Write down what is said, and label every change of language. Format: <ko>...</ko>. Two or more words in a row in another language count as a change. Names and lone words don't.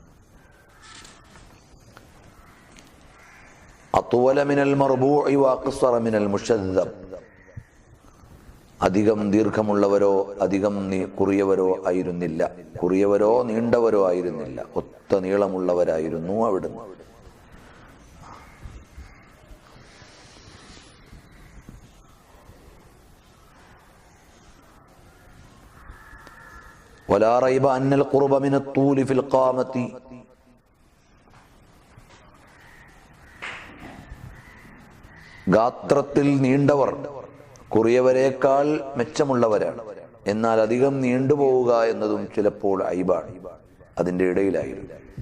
<ar>أطول من المربوع وأقصر من المشذب,</ar> <ml>അധികം ദീർഘമുള്ളവരോ അധികം കുറിയവരോ ആയിരുന്നില്ല, കുറിയവരോ നീണ്ടവരോ ആയിരുന്നില്ല, ഒത്ത നീളമുള്ളവരായിരുന്നു അവിടുന്ന്.</ml> <ar>ولا ريب أن القرب من الطول في القامة</ar> <ml>ഗാത്രത്തിൽ നീണ്ടവർ കുറിയവരേക്കാൾ മെച്ചമുള്ളവരാണ്. എന്നാൽ അധികം നീണ്ടുപോവുക എന്നതും ചിലപ്പോൾ ഐബാണ്. അതിന്റെ ഇടയിലായിരുന്നു.</ml>